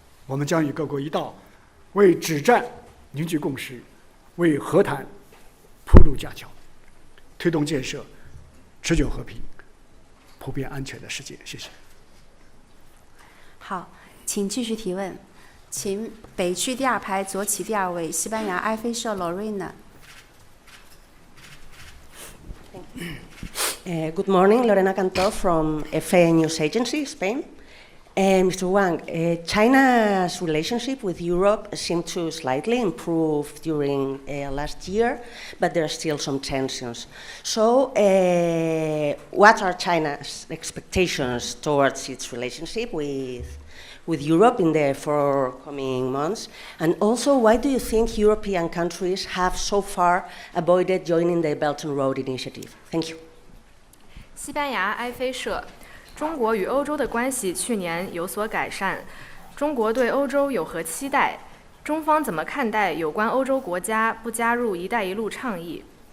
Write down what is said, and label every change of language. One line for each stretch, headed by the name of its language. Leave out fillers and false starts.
Chinese: 我们将与各国一道，为止战凝聚共识，为和谈铺路架桥，推动建设持久和平、普遍安全的世界。谢谢。好，请继续提问。请北区第2排左起第2位，西班牙埃菲社 Lorena。
English: Good morning, Lorena Cantor from FA News Agency, Spain. Mr. Wang, China's relationship with Europe seemed to slightly improve during last year, but there are still some tensions. So, what are China's expectations towards its relationship with Europe in the forthcoming months? And also, why do you think European countries have so far avoided joining the Belt and Road Initiative? Thank you.
Chinese: 西班牙埃菲社，中国与欧洲的关系去年有所改善，中国对欧洲有何期待？中方怎么看待有关欧洲国家不加入“一带一路”倡议？